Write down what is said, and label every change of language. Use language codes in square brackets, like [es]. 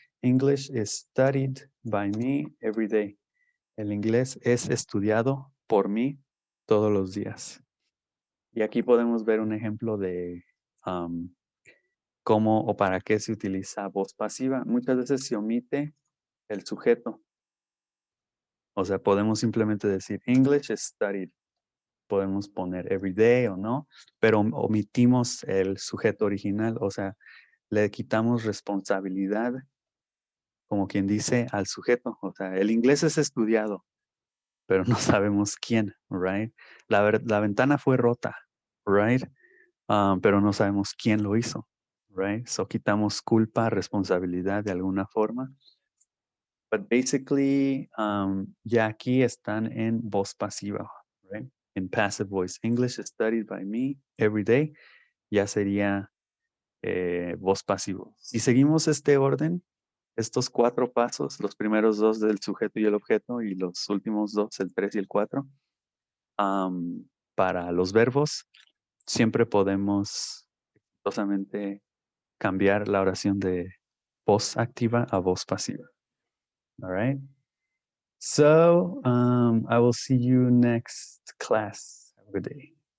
[en] English is studied by me every day. [es] El inglés es estudiado por mí todos los días. Y aquí podemos ver un ejemplo de cómo o para qué se utiliza voz pasiva. Muchas veces se omite el sujeto. O sea, podemos simplemente decir [en] English is studied. [es] Podemos poner [en] every day [es] o no, pero omitimos el sujeto original. O sea, le quitamos responsabilidad, como quien dice, al sujeto. O sea, el inglés es estudiado, pero no sabemos quién, right? La ventana fue rota, right? Pero no sabemos quién lo hizo, right? So quitamos culpa, responsabilidad de alguna forma. [en] But basically, [es] ya aquí están en voz pasiva, right? [en] In passive voice. English is studied by me every day. [es] Ya sería voz pasivo. Si seguimos este orden, estos cuatro pasos, los primeros dos del sujeto y el objeto y los últimos dos, el 3 y el 4, para los verbos, siempre podemos exitosamente cambiar la oración de voz activa a voz pasiva. [en] All right. So I will see you next class. Have a good day.